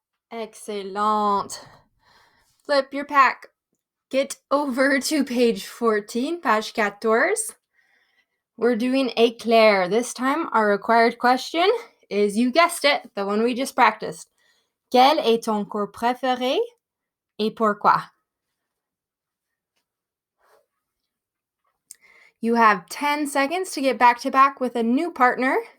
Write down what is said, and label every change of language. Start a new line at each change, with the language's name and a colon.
English: Excellent. Flip your pack. Get over to page 14, page 14. We're doing éclair. This time, our required question is, you guessed it, the one we just practiced.
French: Quel est ton cours préféré et pourquoi?
English: You have 10 seconds to get back to back with a new partner.